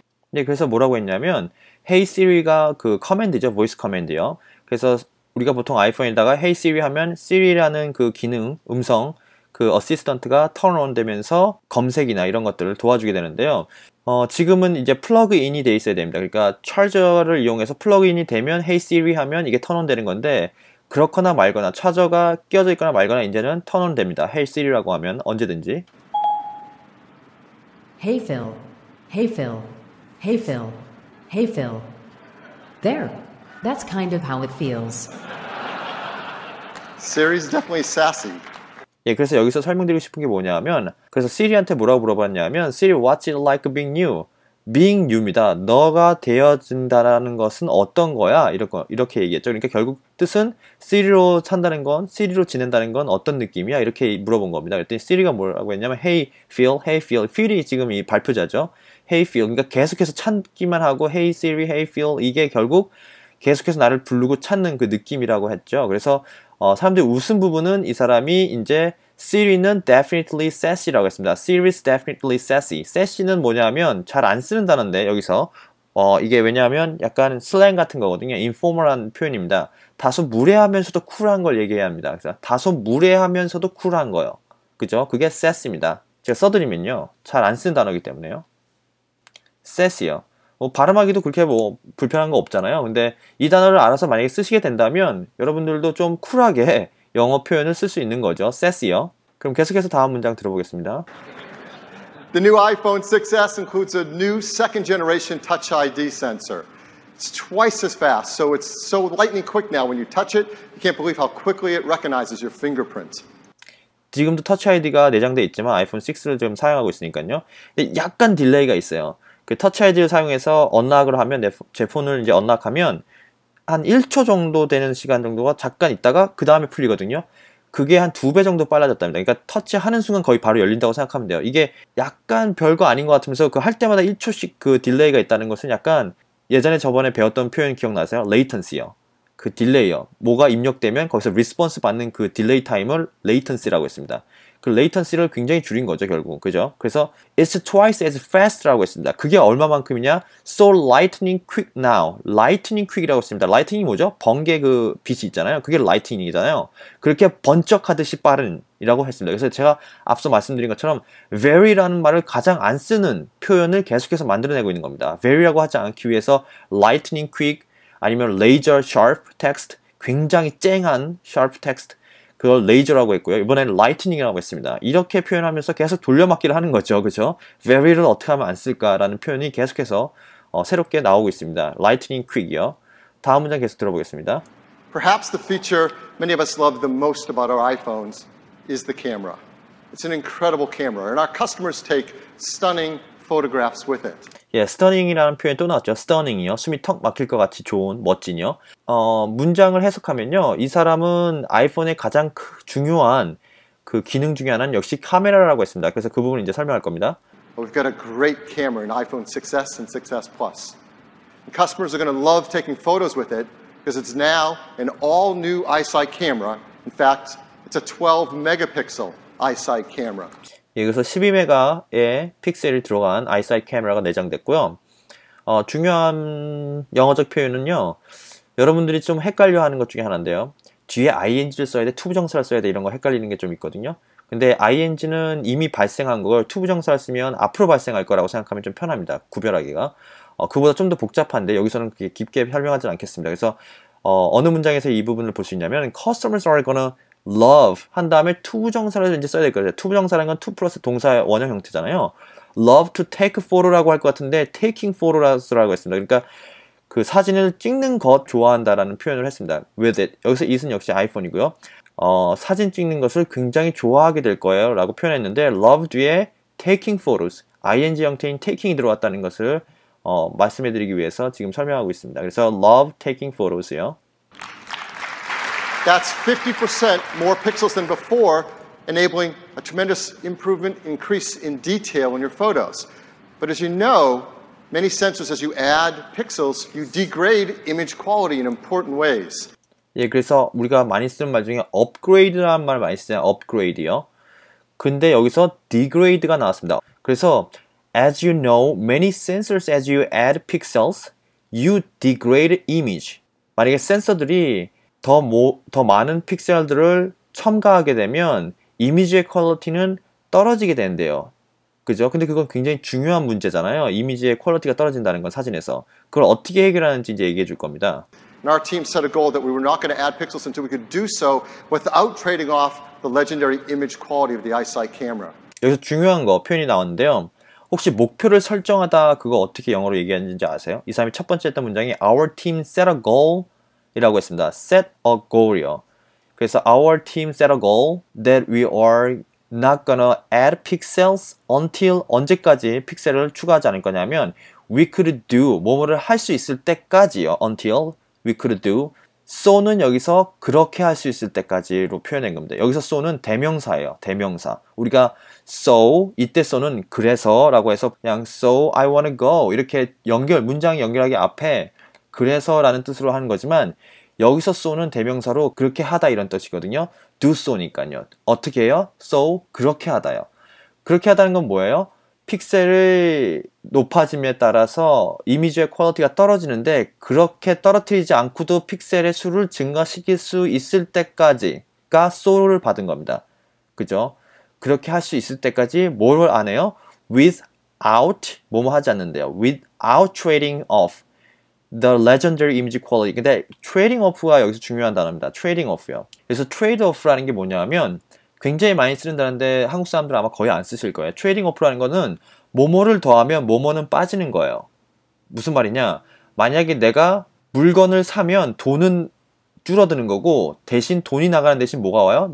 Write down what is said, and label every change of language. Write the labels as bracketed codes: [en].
[ko] 네, 그래서 뭐라고 했냐면 Hey Siri가 그 커맨드죠. 보이스 커맨드요. 그래서 우리가 보통 아이폰에다가 Hey Siri 하면 Siri라는 그 기능, 음성, 그 어시스턴트가 turn on 되면서 검색이나 이런 것들을 도와주게 되는데요. 지금은 이제 플러그인이 돼 있어야 됩니다. 그러니까 차저를 이용해서 플러그인이 되면 Hey Siri 하면 이게 turn on 되는 건데 그렇거나 말거나 차저가 끼어져 있거나 말거나 이제는 turn on 됩니다. Hey Siri라고 하면 언제든지. [en] Hey Phil, hey Phil, hey Phil, hey Phil. There, that's kind of how it feels. Siri's definitely sassy. [ko] 예, 그래서 여기서 설명드리고 싶은 게 뭐냐면 그래서 시리한테 뭐라고 물어봤냐면 [en] Siri, what's it like being you? [ko] being you입니다. 너가 되어진다라는 것은 어떤 거야? 이렇게 얘기했죠. 그러니까 결국 뜻은 Siri로 산다는 건, Siri로 지낸다는 건 어떤 느낌이야? 이렇게 물어본 겁니다. 그랬더니 Siri가 뭐라고 했냐면 [en] Hey Phil, Hey Phil. [ko] Phil이 지금 이 발표자죠. Hey Phil. 그러니까 계속해서 찾기만 하고 [en] Hey Siri, Hey Phil. [ko] 이게 결국 계속해서 나를 부르고 찾는 그 느낌이라고 했죠. 그래서 사람들이 웃은 부분은 이 사람이 이제 Siri는 definitely sassy라고 했습니다. [en] Siri's definitely sassy. [ko] sassy는 뭐냐면 잘 안 쓰는 단어인데 여기서 이게 왜냐하면 약간 슬랭 같은 거거든요. informal한 표현입니다. 다소 무례하면서도 쿨한 걸 얘기해야 합니다. 그래서 다소 무례하면서도 쿨한 거요. 그죠? 그게 sassy입니다. 제가 써드리면요. 잘 안 쓰는 단어이기 때문에요. sassy요. 발음하기도 그렇게 불편한 거 없잖아요. 근데 이 단어를 알아서 만약에 쓰시게 된다면 여러분들도 좀 쿨하게 영어 표현을 쓸 수 있는 거죠. sassy요. 그럼 계속해서 다음 문장 들어보겠습니다. [en] The new iPhone 6s includes a new second generation Touch ID sensor. It's twice as fast, so it's so lightning quick now. When you touch it, you can't believe how quickly it recognizes your fingerprint. [ko] 지금도 터치 아이디가 내장되어 있지만 아이폰 6를 지금 사용하고 있으니까요. 약간 딜레이가 있어요. 그 터치 아이디를 사용해서 언락을 하면 제 폰을 이제 언락하면 한 1초 정도 되는 시간 정도가 잠깐 있다가 그 다음에 풀리거든요. 그게 한 2배 정도 빨라졌답니다. 그러니까 터치하는 순간 거의 바로 열린다고 생각하면 돼요. 이게 약간 별거 아닌 것 같으면서 그 할 때마다 1초씩 그 딜레이가 있다는 것은 약간 예전에 저번에 배웠던 표현 기억나세요? latency요. 그 딜레이요. 뭐가 입력되면 거기서 리스폰스 받는 그 딜레이 타임을 latency라고 했습니다. 그 latency를 굉장히 줄인 거죠, 결국. 그죠? 그래서 [en] it's twice as fast [ko] 라고 했습니다. 그게 얼마만큼이냐? [en] So lightning quick now. [ko] lightning quick이라고 했습니다. lightning이 뭐죠? 번개 그 빛이 있잖아요. 그게 lightning이잖아요. 그렇게 번쩍하듯이 빠른이라고 했습니다. 그래서 제가 앞서 말씀드린 것처럼 very라는 말을 가장 안 쓰는 표현을 계속해서 만들어내고 있는 겁니다. very라고 하지 않기 위해서 lightning quick 아니면 laser sharp text, 굉장히 쨍한 sharp text, 그걸 레이저라고 했고요. 이번에는 lightning이라고 했습니다. 이렇게 표현하면서 계속 돌려막기를 하는 거죠. 그죠? very를 어떻게 하면 안 쓸까라는 표현이 계속해서 새롭게 나오고 있습니다. lightning quick이요. 다음 문장 계속 들어보겠습니다. [en] Perhaps the feature many of us love the most about our iPhones is the camera. It's an incredible camera, and our customers take stunning photographs with it. [ko] 예, stunning이라는 표현이 또 나왔죠. stunning이요. 숨이 턱 막힐 것 같이 좋은, 멋진요. 문장을 해석하면요. 이 사람은 아이폰의 가장 중요한 그 기능 중에 하나는 역시 카메라라고 했습니다. 그래서 그 부분을 이제 설명할 겁니다. [en] We've got a great camera in iPhone 6s and 6s Plus. And customers are going to love taking photos with it because it's now an all-new iSight camera. In fact, it's a 12 megapixel iSight camera. [ko] 예, 그래서 12메가의 픽셀이 들어간 아이사이트 카메라가 내장됐고요. 중요한 영어적 표현은요. 여러분들이 좀 헷갈려 하는 것 중에 하나인데요. 뒤에 ing를 써야 돼, 투부정사를 써야 돼 이런 거 헷갈리는 게 좀 있거든요. 근데 ing는 이미 발생한 걸 투부정사를 쓰면 앞으로 발생할 거라고 생각하면 좀 편합니다. 구별하기가. 그보다 좀 더 복잡한데 여기서는 그렇게 깊게 설명하지 않겠습니다. 그래서 어느 문장에서 이 부분을 볼 수 있냐면 [en] customers are gonna love [ko] 한 다음에 투부정사를 이제 써야 될 거예요. 투부정사라는 건 to 플러스 동사의 원형 형태잖아요. [en] love to take photo [ko] 라고 할 것 같은데 [en] taking photo [ko] 라고 했습니다. 그러니까 그 사진을 찍는 것 좋아한다라는 표현을 했습니다. [en] with it. [ko] 여기서 it은 역시 아이폰이고요. 사진 찍는 것을 굉장히 좋아하게 될 거예요 라고 표현했는데 love 뒤에 taking photos, ing 형태인 taking이 들어왔다는 것을 말씀해 드리기 위해서 지금 설명하고 있습니다. 그래서 [en] love taking photos [ko] 요. [en] That's 50% more pixels than before, enabling a tremendous improvement, increase in detail in your photos. But as you know, many sensors, as you add pixels, you degrade image quality in important ways. [ko] 예, 그래서 우리가 많이 쓰는 말 중에 upgrade라는 말 많이 쓰잖아요. upgrade요. 근데 여기서 degrade가 나왔습니다. [en] 그래서 as you know, many sensors as you add pixels, you degrade image. [ko] 만약에 센서들이 더 많은 픽셀들을 첨가하게 되면 이미지의 퀄리티는 떨어지게 된대요. 그죠? 근데 그건 굉장히 중요한 문제잖아요. 이미지의 퀄리티가 떨어진다는 건 사진에서. 그걸 어떻게 해결하는지 이제 얘기해 줄 겁니다. [en] And our team set a goal that we were not going to add pixels until we could do so without trading off the legendary image quality of the iSight camera. [ko] 여기서 중요한 거 표현이 나왔는데요. 혹시 목표를 설정하다 그거 어떻게 영어로 얘기하는지 아세요? 이 사람이 첫 번째 했던 문장이 [en] Our team set a goal [ko] 이라고 했습니다. [en] set a goal이요. 그래서 our team set a goal that we are not gonna add pixels until [ko] 언제까지 픽셀을 추가하지 않을 거냐면 [en] we could do [ko] 뭐뭐를 할 수 있을 때까지요. [en] until we could do so [ko] 는 여기서 그렇게 할 수 있을 때까지로 표현한 겁니다. 여기서 so는 대명사예요. 대명사. 우리가 so 이때 so는 그래서 라고 해서 그냥 [en] so I wanna go [ko] 이렇게 문장 연결하기 앞에 그래서 라는 뜻으로 하는 거지만 여기서 so는 대명사로 그렇게 하다 이런 뜻이거든요. do so니까요. 어떻게 해요? so 그렇게 하다요. 그렇게 하다는 건 뭐예요? 픽셀이 높아짐에 따라서 이미지의 퀄리티가 떨어지는데 그렇게 떨어뜨리지 않고도 픽셀의 수를 증가시킬 수 있을 때까지가 so를 받은 겁니다. 그죠? 그렇게 할 수 있을 때까지 뭘 안 해요? without 뭐뭐 하지 않는데요. [en] without trading off the legendary image quality. [ko] 근데 trading off가 여기서 중요한 단어입니다. trading off요. 그래서 trade off라는 게 뭐냐면 굉장히 많이 쓰는다는데 한국 사람들은 아마 거의 안 쓰실 거예요. trading off라는 거는 뭐뭐를 더하면 뭐뭐는 빠지는 거예요. 무슨 말이냐? 만약에 내가 물건을 사면 돈은 줄어드는 거고 대신 돈이 나가는 대신 뭐가 와요?